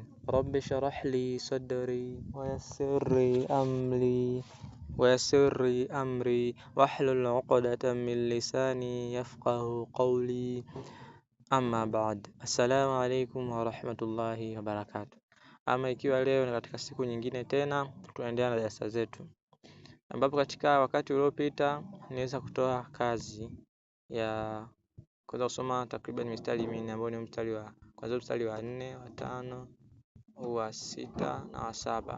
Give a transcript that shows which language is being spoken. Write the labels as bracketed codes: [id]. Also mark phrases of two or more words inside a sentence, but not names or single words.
[ar] رب اشرح لي صدري ويسر لي أمري واحلل عقدة من لساني يفقه قولي. أما بعد. السلام عليكم ورحمة الله وبركاته. [sw] Ama ikiwa leo ni katika siku nyingine tena tunaendelea na darasa zetu, ambapo katika wakati uliopita niweza kutoa kazi ya kuweza kusoma takriban mistari minne ambayo ni mstari wa kwanza, mstari wa 4, wa 5, wa 6 na wa 7.